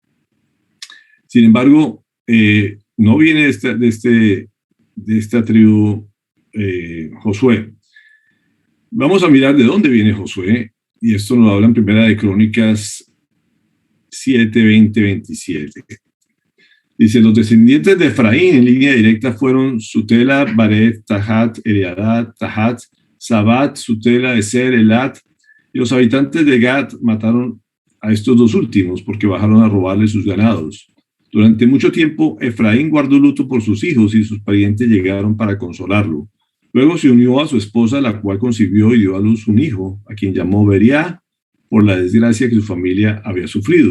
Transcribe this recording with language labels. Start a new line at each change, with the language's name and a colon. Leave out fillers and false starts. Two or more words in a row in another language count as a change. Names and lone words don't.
Spanish: Sin embargo, no viene de esta tribu Josué. Vamos a mirar de dónde viene Josué, y esto nos lo habla en Primera de Crónicas 7, 20, 27. Dice: los descendientes de Efraín en línea directa fueron Sutela, Baret, Tahat, Eleadad, Tahat, Sabat, Sutela, Eser, Elat, y los habitantes de Gad mataron a estos dos últimos porque bajaron a robarle sus ganados. Durante mucho tiempo, Efraín guardó luto por sus hijos, y sus parientes llegaron para consolarlo. Luego se unió a su esposa, la cual concibió y dio a luz un hijo, a quien llamó Beriá, por la desgracia que su familia había sufrido.